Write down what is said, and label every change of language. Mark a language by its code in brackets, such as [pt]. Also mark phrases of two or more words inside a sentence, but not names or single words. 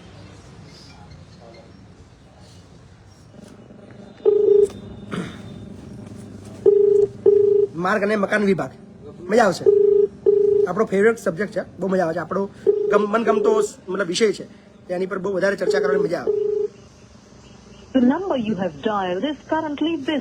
[gu] માર્ગ અને મકાન વિભાગ મજા આવશે. આપણો [en] favourite subject [gu] છે, બહુ મજા આવે છે. આપણો મનગમતો મતલબ વિષય છે, એની પર બહુ વધારે ચર્ચા કરવાની મજા આવે. [en] The number you have dialed is currently busy.